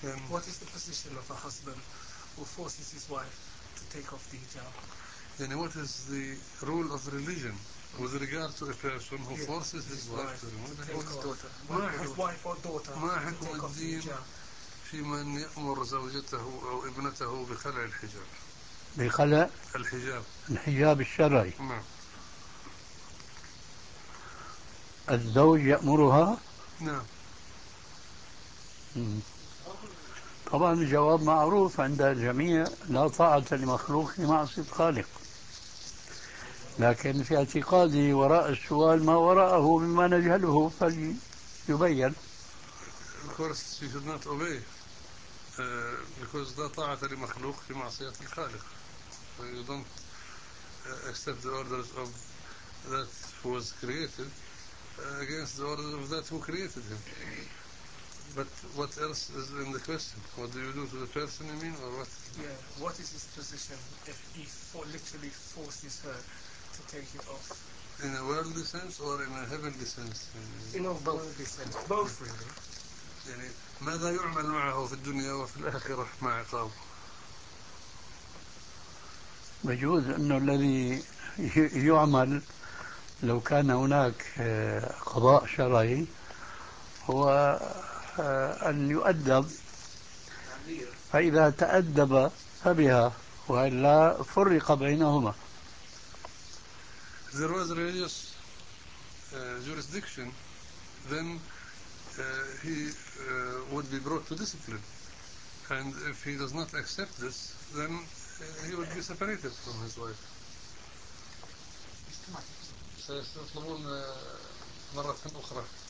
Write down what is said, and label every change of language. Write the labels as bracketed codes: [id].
[en] What is the position of a husband who forces his wife to take off the hijab? Then what is the role of religion with regard to a person who forces his wife to remove his wife or daughter? [ar] ما حكم الدين في من يأمر زوجته أو ابنته بخلع الحجاب؟ بخلع الحجاب. الحجاب الشرعي. نعم. الزوج يأمرها؟ نعم. طبعا الجواب معروف عند الجميع لا طاعة لمخلوق لمعصية خالق لكن في اعتقادي وراء السؤال ما وراءه مما نجهله فليبين [en] Of course she should not obey because [ar] لا طاعة لمخلوق لمعصية الخالق [en] You don't accept the orders of that who was created against the orders of that who created him But what else is in the question? What do you do to the person, you mean, or what? Yeah, what is his position if he literally forces her to take it off? In a worldly sense or in a heavenly sense? In a worldly sense. Both, really. [ar] يعني ماذا يعمل معه في الدنيا وفي الآخرة مع عقاب؟ بجوز أنه الذي يعمل لو كان هناك قضاء شرعي هو أن يؤدب فإذا تأدب فبها وإلا فرق بينهما [en] There was religious jurisdiction then he would be brought to discipline and if he does not accept this then he would be separated from his wife [ar] سيطلبون مرة أخرى